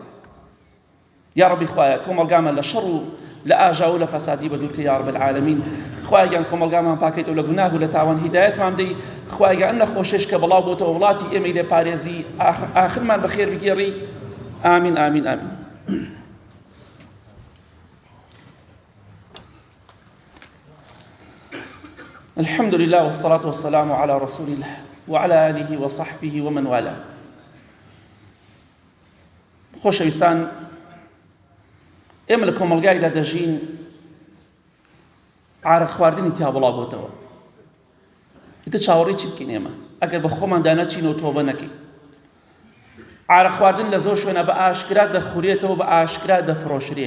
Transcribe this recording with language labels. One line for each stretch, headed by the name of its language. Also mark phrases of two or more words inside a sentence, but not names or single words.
Central Kurdish: یا ڕەبی خوایە کۆمەڵگامان لە شەڕ و لە ئاژا و لە فەسادی بەدوورکە
Arabic: یا رب العالمین.
Central Kurdish: خوایگیان کۆمەڵگامان پاکەیتەوە لە گوناه و لە تاوان هیدایەتمان بدەی. خوایگیان ئەم نەخۆشیش کە بەڵاو بۆتەوە وڵاتی ئێمەی لێ پارێزی، ئاخرمان بەخێر بگێڕی. ئامین ئامین ئامین.
Arabic: الحمد لله والصلاة والسلام على رسول الله وعلى آله وصحبه ومن والاه.
Central Kurdish: خۆشەویستان، ئێمە لە کۆمەڵگایدا دەژین، عارق خواردنی تیا بڵاو بۆتەوە. ئیتر چاوەڕێی چی بکەین ئێمە ئەگەر بە خۆماندا نەچینەوە تۆبە نەکەین؟ عارق خواردن لە زۆر شوێنە بە ئاشکرا دەخورێتەوە، بە ئاشکرا دەفرۆشرێ.